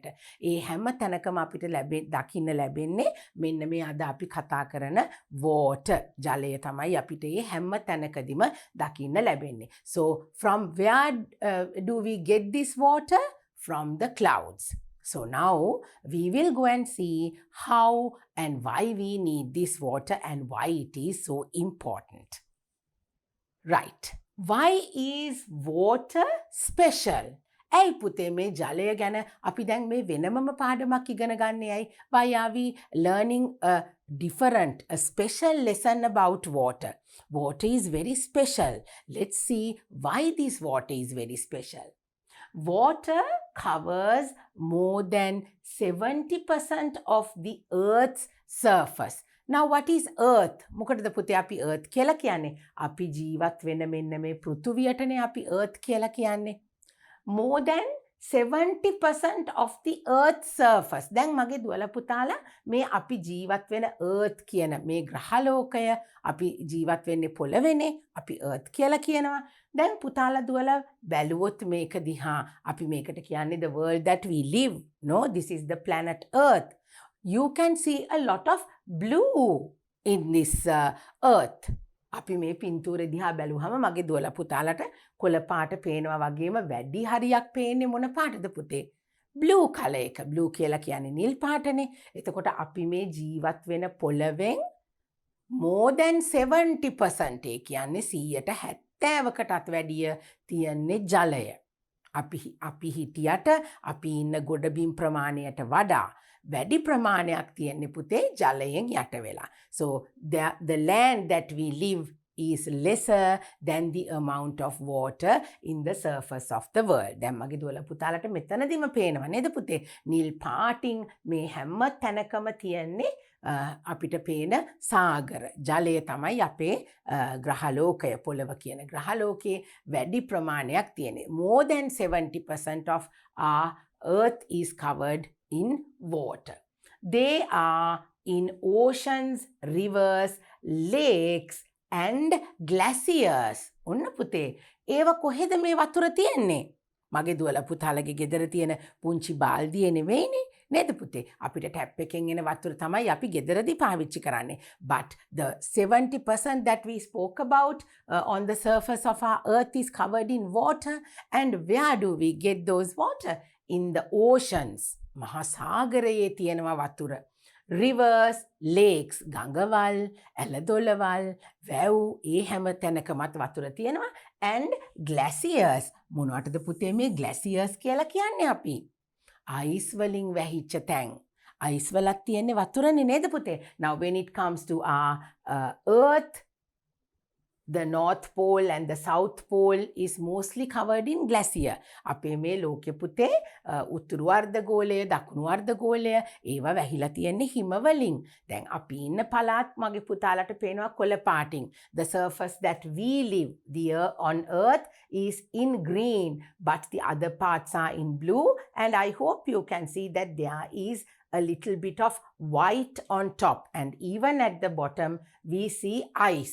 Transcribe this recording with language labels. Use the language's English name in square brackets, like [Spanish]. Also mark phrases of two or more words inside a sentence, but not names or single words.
[Sinhala] ඒ හැම තැනකම අපිට දකින්න ලැබෙන්නේ මෙන්න මේ අද අපි කතා කරන water. ජලය තමයි අපිට මේ හැම තැනකදීම දකින්න ලැබෙන්නේ. [English] So from where do we get this water? From the clouds. So now we will go and see how and why we need this water and why it is so important. Right. Why is water special? [Sinhala] ඇයි පුතේ මේ ජලය ගැන අපි දැන් මේ වෙනමම පාඩමක් ඉගෙන ගන්නේ ඇයි? [English] Why are we learning a different, a special lesson about water? Water is very special. Let's see why this water is very special. Water covers more than 70% of the Earth's surface. Now what is Earth? [Sinhala] මොකටද පුතේ අපි Earth කියලා කියන්නේ? අපි ජීවත් වෙන මෙන්න මේ පෘථුවියටනේ අපි Earth කියලා කියන්නේ. [English] More than 70% of the Earth's surface. [Sinhala] දැන් මගේ දුවලා පුතාලා මේ අපි ජීවත් වෙන Earth කියන මේ ග්‍රහලෝකය අපි ජීවත් වෙන්නේ පොළවේනේ. අපි Earth කියලා කියනවා. දැන් පුතාලා දුවලා බැලුවොත් මේක දිහා අපි මේකට කියන්නේ [English] the world that we live. No, this is the planet Earth. You can see a lot of blue in this Earth. [Sinhala] අපි මේ පින්තූරෙ දිහා බැලුවහම මගේ දුවලා පුතාලට කොළ පාට පේනවා වගේම වැඩි හරියක් පේන්නේ මොන පාටද පුතේ? [English] blue color [Sinhala] එක. blue කියලා කියන්නේ නිල් පාටනේ. එතකොට අපි මේ ජීවත් වෙන පොළවෙන් [English] more than 70% [Sinhala] ඒ කියන්නේ 70%කටත් වැඩිය තියෙන්නේ ජලය. අපි හිටියට අපි ඉන්න ගොඩබිම් ප්‍රමාණයට වඩා වැඩි ප්‍රමාණයක් තියෙන්නේ පුතේ ජලයෙන් යට වෙලා. [English] So the land that we live is lesser than the amount of water in the surface of the world. [Sinhala] දැන් මගේ දුවලා පුතාලට මෙතනදිම පේනවා නේද පුතේ? නිල් පාටින් මේ හැම තැනකම තියෙන්නේ අපිට පේන සාගර. ජලය තමයි අපේ ග්‍රහලෝකය, පොළව කියන ග්‍රහලෝකයේ වැඩි ප්‍රමාණයක් තියෙන්නේ. [English] More than 70% of our earth is covered in water. They are in oceans, rivers, lakes and glaciers. [Sinhala] ඔන්න පුතේ ඒව කොහෙද මේ වතුර තියෙන්නේ? මගේ දුවලා පුතාලගේ ගෙදර තියෙන පුංචි බාල්දිය නෙවෙයිනේ නේද පුතේ? අපිට ටැප් එකෙන් එන වතුර තමයි අපි ගෙදරදී පාවිච්චි කරන්නේ. [English] But the 70% that we spoke about on the surface of our earth is covered in water. And where do we get those water? In the oceans. [Sinhala] මහා සාගරයේ තියෙනවා වතුර. [English] Rivers, lakes, [Sinhala] ගඟවල්, ඇලදොලවල්, වැව් ඒ හැම තැනකමත් වතුර තියෙනවා. [English] And glaciers. [Sinhala] මොනවටද පුතේ මේ glaciers කියලා කියන්නේ අපි? අයිස් වලින් වැහිච්ච තැන්. අයිස් වලක් තියෙන්නේ වතුරනේ නේද පුතේ? [English] Now when it comes to our earth, the North Pole and the South Pole is mostly covered in glacier. [Sinhala] අපේ මේ ලෝකෙ පුතේ උතුරු අර්ධගෝලය, දකුණු අර්ධගෝලය ඒවා වැහිලා තියෙන්නේ හිම වලින්. දැන් අපි ඉන්න පළාත් මගේ පුතාලට පේනවා කොළ පාටින්. [English] The surface that we live on earth is in green, but the other parts are in blue, and I hope you can see that there is a little bit of white on top, and even at the bottom we see ice.